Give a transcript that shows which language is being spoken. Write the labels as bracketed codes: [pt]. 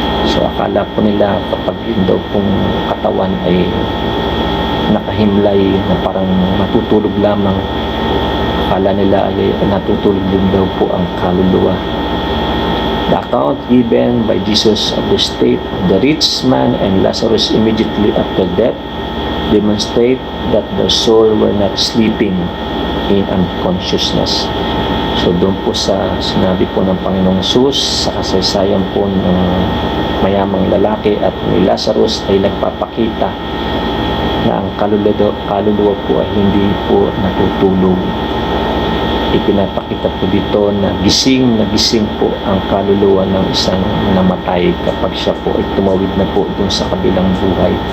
[tl] So akala po nila kapag yun daw pong katawan ay nakahimlay na parang matutulog lamang, akala nila ay natutulog din daw po ang kaluluwa. [en] The account given by Jesus of the state of the rich man and Lazarus immediately after death demonstrate that their soul were not sleeping in unconsciousness. [tl] So doon po sa sinabi po ng Panginoong Jesus sa kasaysayan po ng mayamang lalaki at ni Lazarus ay nagpapakita na ang kaluluwa po ay hindi po natutulog. Ipinapakita po dito na gising po ang kaluluwa ng isang namatay kapag siya po ay tumawid na po dun sa kabilang buhay.